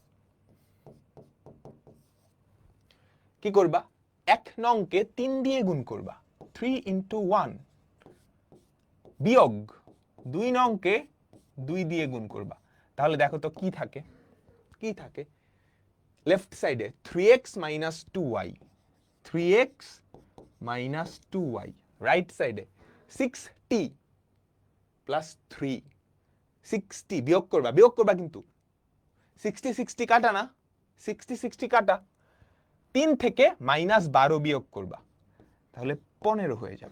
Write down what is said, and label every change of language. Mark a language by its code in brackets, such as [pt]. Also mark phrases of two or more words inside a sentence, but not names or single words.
[bn] কি করবা? 1 নংকে 3 দিয়ে গুণ করবা, 3 × 1, বিয়োগ 2 নংকে 2 দিয়ে গুণ করবা। তাহলে দেখো তো কি থাকে? কি থাকে? [en] left side [bn] 3x - 2y, 3x - 2y, [en] right side [bn] 6t + 3, 6t বিয়োগ করবা, বিয়োগ করবা কিন্তু 60 60 কাটা না, 60 60 কাটা, 3 থেকে -12 বিয়োগ করবা, তাহলে 15 হয়ে যাবে।